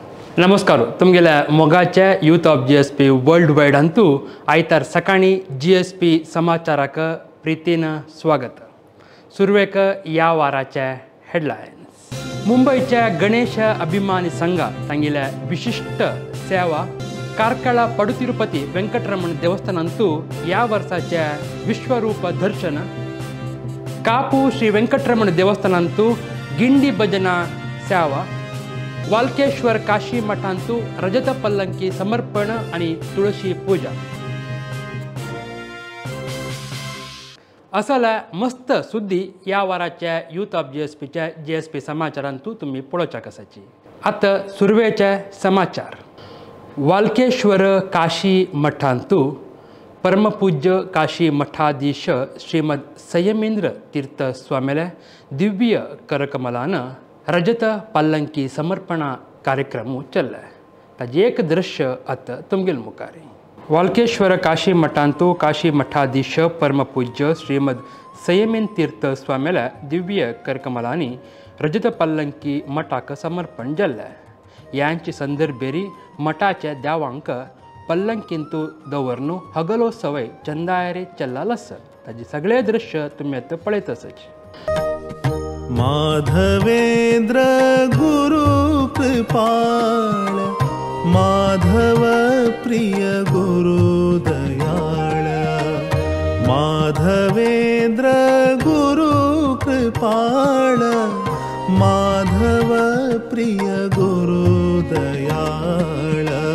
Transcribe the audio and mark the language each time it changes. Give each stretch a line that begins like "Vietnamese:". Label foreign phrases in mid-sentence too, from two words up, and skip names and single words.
Konkani: नमस्कार तुमगेल्या मोगाचे
English: Youth of GSP World Wide
Konkani: अंतू आयतार सकाळी GSP समाचाराक प्रीतीन स्वागत. सुरवेक या वाराचे हेडलायन्स. मुंबईच्या गणेश अभिमानी संघ तांगेल्या विशिष्ट सेवा ಕಾರ್ಕಳ ಪಡುತಿರುಪತಿ ವೆಂಕಟರಮಣ ದೇವಸ್ಥಾನಂತೂ या वर्षाचे विश्वरूप दर्शन. कापू श्री ವೆಂಕಟರಮಣ ದೇವಸ್ಥಾನಂತೂ ಗಿಂಡಿ ಭಜನಾ ಸೇವಾ. वालकेश्वर काशी मठांतू रजत पल्लंकी समर्पण आणि तुळशी पूजा. असल्या मस्त सुद्दी या वाराच्या
English: Youth of
Konkani: GSPच्या GSP समाचारांतू तुम्ही पळोवच्या कसाची. आता सुरवेचे समाचार. वालकेश्वर काशी मठांतू परमपूज्य काशी मठाधीश श्रीमद संयमेंद्र तीर्थ स्वामीले दिव्य करकमलान रजत पल्लंकी समर्पणा कार्यक्रम चल्ला. ताजे एक दृश्य आता तुमगेल मुखारी. वालकेश्वर काशी मठांतू काशी मठाधीश परमपूज्य श्रीमद संयमेंद्र तीर्थ स्वामीले दिव्य करकमलांनी रजत पल्लंकी मठाक समर्पण जाल्ले. यांची संदर्भेरी मठाच्या देवांक पल्लंकींतू दवरनू हगलो सवय चंदायरे चल्लालस. ताजे सगळे दृश्य तुम्ही आता पळयतसच. माधवेंद्र गुरु कृपाळ माधव प्रिय गुरु दयाळ. माधवेंद्र गुरु कृपाळ माधव प्रिय गुरु दयाळ.